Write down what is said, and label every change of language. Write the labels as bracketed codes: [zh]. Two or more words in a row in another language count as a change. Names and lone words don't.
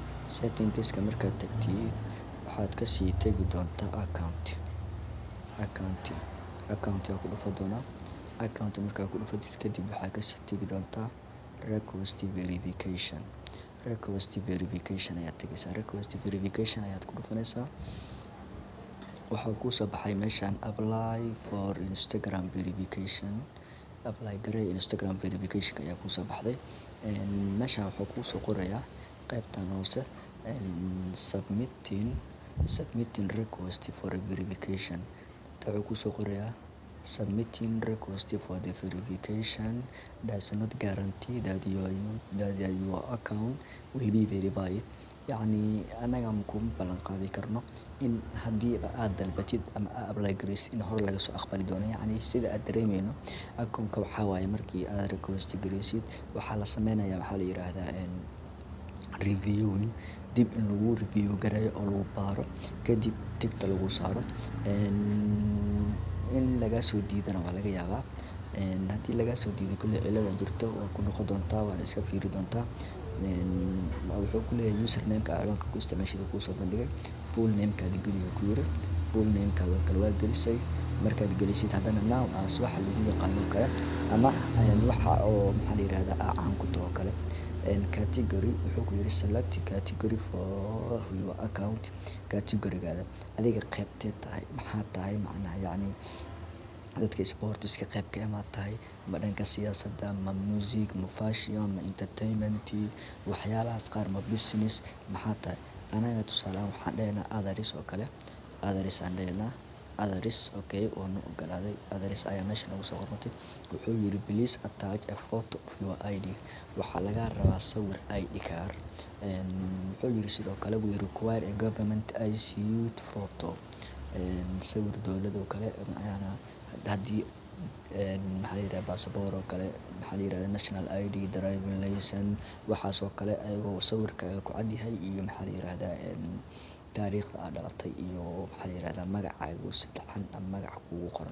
[so] settings-ka markaad tagtid waxaad kasii tagi doontaa account ku dhufan doonaa. account markaa ku dhufatid kadib waxaad kasii tagi doontaa [en] request verification [so] ayaad tagaysaa. [en] request verification [so] ayaad ku dhufanaysaa. waxaa kuu soo baxay meeshan [en] apply for Instagram verification. [so] apply garee [en] Instagram verification [so] ayaa kuu soo baxday. meeshan wuxuu kuu soo qorayaa qaybtan hoose [en] submitting request for verification. [so] wuxuu kuu soo qorayaa [en] submitting request for the verification does not guarantee that your account will be verified. [so] yacni anaga kuma ballan qaadi karno in haddii aad dalbatid ama aad apply gareysid in hore laga soo aqbali doono. yacni sida aad dareemeyno account-ka waxaa waaye markii aad request gareysid waxaa la sameynayaa, waxaa la yiraahdaa reviewing, dib in lagu review gareeyo oo lagu baaro kadib tigta lagu saaro. in lagaa soo diidana waa laga yaabaa. haddii lagaa soo diido kulley cilada jirto waa ku noqon doontaa, waana iska fiiri doontaa. wuxuu ku leeyahay username-ka ciwaanka ku isticmaashid kuu soo bandhigay. [en] full name-kaada [so] geliyo ku yiri. [en] full name-kaada [so] kale waa gelisay. markaad gelisid haddana [en] now as [so] waxa lagu yaqaano kale ama waxa oo maxaa la yiraahdaa caan ku taho kale. [en] category [so] wuxuu ku yiri [en] select category for your account. [so] category-gaada adiga qaybtee tahay, maxaa tahay macnaha, yacni dadka sports-ka qaybka ma tahay, ma dhanka siyaasadda, ma music, ma fashion, ma entertainment, waxyaalahaas qaar, ma business, maxaa tahay. anaga tusaale ahaan waxaan dhahaynaa others oo kale. others aan dhahaynaa. [en] others okay [so] waanu ogolaaday. others ayaa meesha nagu soo qormatay. wuxuu yiri [en] please attach a photo of your ID. [so] waxaa lagaa rabaa sawir [en] ID card. [so] wuxuu yiri sidoo kale [en] we require a government issued photo. [so] sawir dowladda oo kale macnaha haddii maxaa la yiraahdaa passport oo kale, maxaa la yiraahdaa [en] national ID, driving license, [so] waxaas oo kale ayagoo sawirkaaga ku cad yahay iyo maxaa la yiraahdaa taariikhda aad dhalatay iyo maxaa la yiraahdaa magacaaga oo saddexan ama magac kugu qoran.